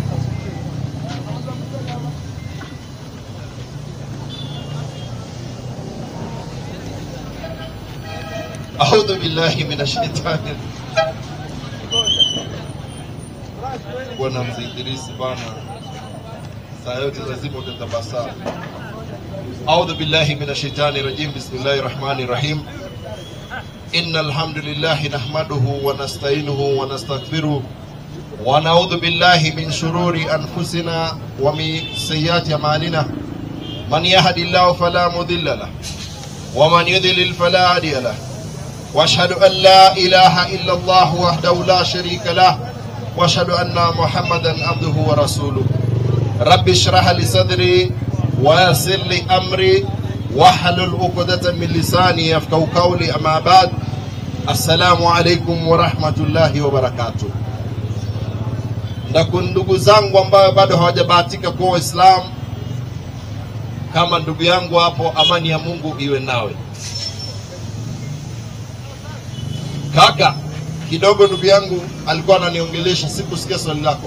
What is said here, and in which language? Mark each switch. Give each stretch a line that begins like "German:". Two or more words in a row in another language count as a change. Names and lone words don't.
Arabic: أعوذ بالله من الشيطان.
Swahili: Bwana Mzee Idrisi bana, saa yote lazima utatabasamu.
Arabic: أعوذ بالله من الشيطان الرجيم. بسم الله الرحمن الرحيم إن الحمد لله نحمده ونستعينه ونستغفره ونعوذ بالله من شرور أنفسنا ومن سيئات أعمالنا. من يهده الله فلا مضل له ومن يضلل فلا هادي له. واشهد ان لا اله الا الله وحده لا شريك له واشهد ان محمدا عبده ورسوله. رب اشرح لي صدري ويسر لي امري واحلل عقدة من لساني يفقهوا قولي. اما بعد، السلام عليكم ورحمه الله وبركاته.
Swahili: Ndugu zangu ambao bado hawajabahatika kuwa Waislamu, kama ndugu yangu hapo, amani ya Mungu iwe nawe. Kaka, kidogo ndugu yangu alikuwa ananiongelesha, sikusikia swali lako.